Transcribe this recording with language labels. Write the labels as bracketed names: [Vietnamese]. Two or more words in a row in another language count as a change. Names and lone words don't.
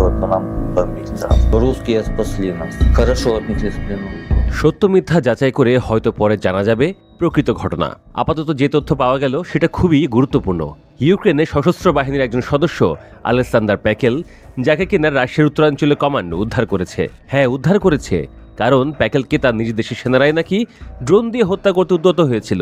[Russian] по нам бомбить. Русские спасли нас. Хорошо отнеслись к плену. [Bangla] সত্য মিথ্যা যাচাই করে হয়তো পরে জানা যাবে প্রকৃত ঘটনা। আপাতত যে তথ্য পাওয়া গেল সেটা খুবই গুরুত্বপূর্ণ। ইউক্রেনের সশস্ত্র বাহিনীর একজন সদস্য আলেকসান্ডার প্যাকেল, যাকে কিনা রাশিয়ার উত্তরাঞ্চলে কমান্ড উদ্ধার করেছে। হ্যাঁ, উদ্ধার করেছে, কারণ প্যাকেলকে তার নিজ দেশের সেনারাই নাকি ড্রোন দিয়ে হত্যা করতে উদ্যত হয়েছিল।